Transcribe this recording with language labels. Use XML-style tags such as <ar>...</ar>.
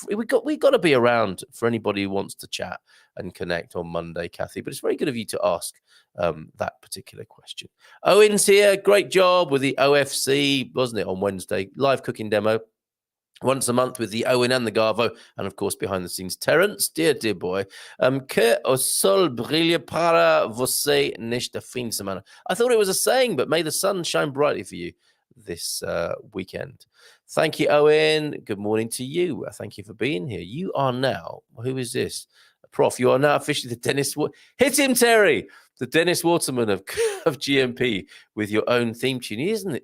<en>We got to be around for anybody who wants to chat and connect on Monday, Kathy. But it's very good of you to ask that particular question. Owen's here. Great job with the OFC, wasn't it, on Wednesday? Live cooking demo. Once a month with the Owen and the Garvo, and of course behind the scenes, Terence, dear boy.</en> <pt>Que o sol brilhe para você nesta fim de semana.</pt> <en>I thought it was a saying, but may the sun shine brightly for you this weekend. Thank you, Owen. Good morning to you. Thank you for being here. You are now, who is this? Prof, you are now officially the Dennis. Hit him, Terry. The Dennis Waterman of GMP with your own theme tune, isn't it?</en>